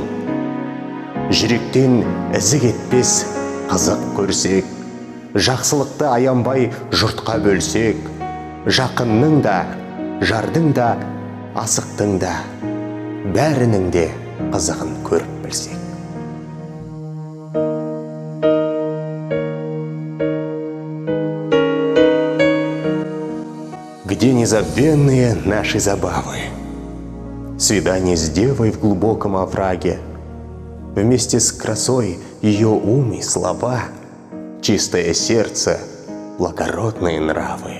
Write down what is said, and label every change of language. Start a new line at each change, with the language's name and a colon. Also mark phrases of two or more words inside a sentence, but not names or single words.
Kazakh: Жүректен ізі кетпес қызық көрсек, жақсылықты аянбай жұртқа бөлсек. Жақынның да, жардың да, асықтың да, бәрінің де қызығын көріп білсек.
Russian: Где незабвенные наши забавы? Свидание с девой в глубоком овраге. Вместе с красой ее ум и слова, чистое сердце, благородные нравы.